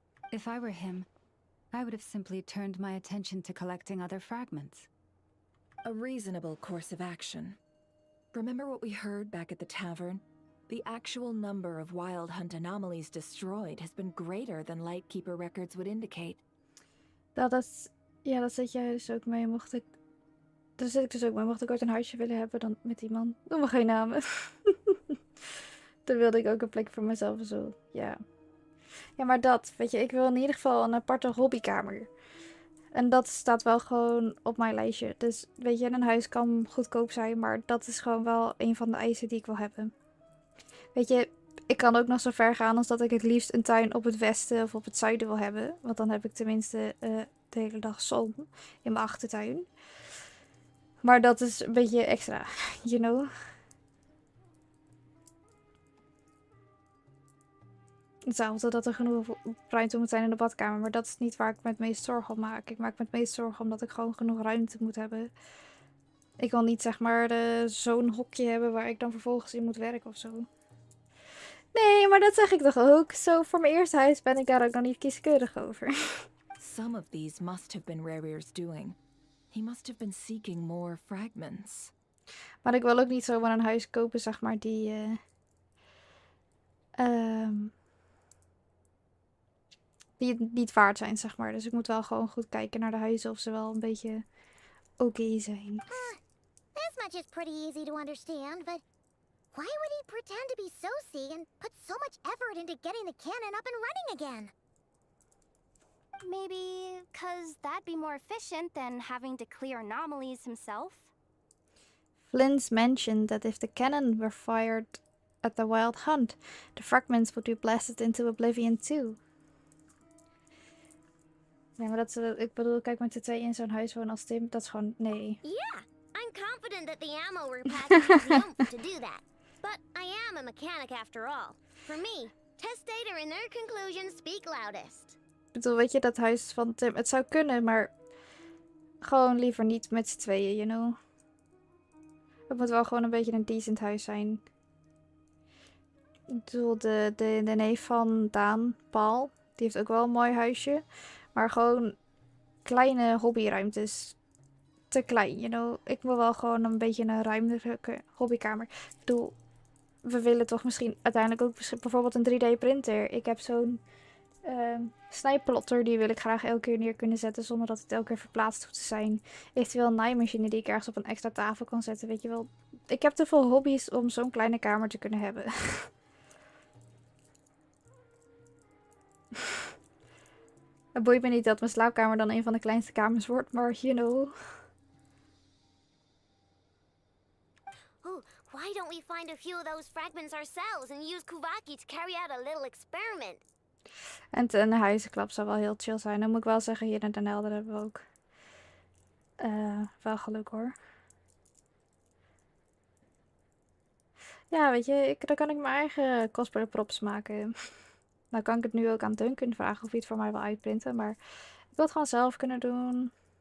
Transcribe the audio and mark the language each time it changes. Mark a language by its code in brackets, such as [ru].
[en] If I were him, I would have simply turned my attention to collecting other fragments. A reasonable course of action. Remember what we heard back at the tavern? The actual number of Wild Hunt anomalies destroyed has been greater than Lightkeeper records would indicate. [nl] Dat zit jij dus ook mee. Daar zit ik dus ook mee. Mocht ik ooit een huisje willen hebben dan met die man. Noem me geen namen. Dan wilde ik ook een plek voor mezelf en zo. Ja. Ja, maar dat. Weet je, ik wil in ieder geval een aparte hobbykamer. En dat staat wel gewoon op mijn lijstje. Dus weet je, een huis kan goedkoop zijn. Maar dat is gewoon wel een van de eisen die ik wil hebben. Weet je, ik kan ook nog zo ver gaan als dat ik het liefst een tuin op het westen of op het zuiden wil hebben. Want dan heb ik tenminste de hele dag zon in mijn achtertuin. Maar dat is een beetje extra, [en] you know. [nl] Hetzelfde dat er genoeg ruimte moet zijn in de badkamer. Maar dat is niet waar ik me het meest zorgen om maak. Ik maak me het meest zorgen omdat ik gewoon genoeg ruimte moet hebben. Ik wil niet zeg maar zo'n hokje hebben waar ik dan vervolgens in moet werken of zo. Nee, maar dat zeg ik toch ook. Zo, voor mijn eerste huis ben ik daar ook nog niet kieskeurig over. [en] Some of these must have been Rarir's doing. He must have been seeking more fragments. [nl] Maar ik wil ook niet zomaar een huis kopen, zeg maar, die het niet waard zijn, zeg maar. Dus ik moet wel gewoon goed kijken naar de huizen of ze wel een beetje oké zijn. [en] This much is pretty easy to understand, but why would he pretend to be Soci and put so much effort into getting the cannon up and running again? Maybe because that'd be more efficient than having to clear anomalies himself. Flynn mentioned that if the cannon were fired at the Wild Hunt, the fragments would be blasted into oblivion too. [nl] Nee, maar ik bedoel, kijk met de twee in zo'n huis wonen als Tim, dat is gewoon, nee. [en] Yeah, I'm confident that the ammo repackaging has the oomph to do that. But I am a mechanic after all. For me, test data and their conclusions speak loudest. [nl] Ik bedoel, weet je, dat huis van Tim, het zou kunnen, maar gewoon liever niet met z'n tweeën, [en] you know. [nl] Het moet wel gewoon een beetje een decent huis zijn. Ik bedoel, de neef van Daan, Paul, die heeft ook wel een mooi huisje. Maar gewoon kleine hobbyruimtes. Te klein, [en] you know. [nl] Ik wil wel gewoon een beetje een ruimere hobbykamer. Ik bedoel, we willen toch misschien uiteindelijk ook bijvoorbeeld een 3D printer. Ik heb zo'n snijplotter, die wil ik graag elke keer neer kunnen zetten zonder dat het elke keer verplaatst hoeft te zijn. Eventueel een naaimachine die ik ergens op een extra tafel kan zetten, weet je wel. Ik heb te veel hobby's om zo'n kleine kamer te kunnen hebben. Het boeit me niet dat mijn slaapkamer dan een van de kleinste kamers wordt, maar [en] you know. Ooh, why don't we find a few of those fragments ourselves and use Kuvaki to carry out a little experiment? [nl] En een huizenklap zou wel heel chill zijn. Dan moet ik wel zeggen, hier in Den Helder hebben we ook wel geluk hoor. Ja, weet je, dan kan ik mijn eigen cosplay props maken. Nou kan ik het nu ook aan Duncan vragen of hij het voor mij wil uitprinten. Maar ik wil het gewoon zelf kunnen doen.